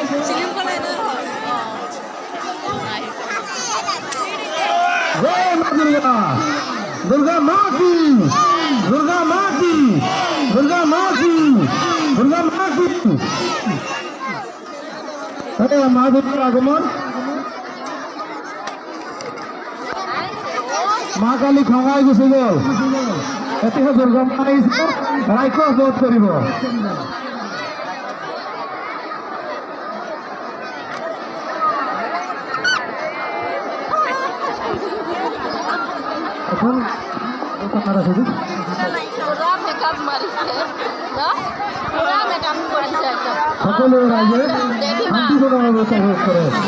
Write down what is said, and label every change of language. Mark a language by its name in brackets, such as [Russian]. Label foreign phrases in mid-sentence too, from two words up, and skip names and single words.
[Hindi] जय माँ दुर्गा दुर्गा माँ की दुर्गा माँ की दुर्गा माँ की दुर्गा माँ की [Assamese] মা দুর্গার আগমন মা কালী খঙাই গুচি গল এতিয়া দুৰ্গা মা আহিছে ৰাক্ষস বধ কৰিব এখন কথা ৰাখিছোঁ সকলো ৰাইজে শান্তিপূৰ্ণ ব্যৱস্থা কৰে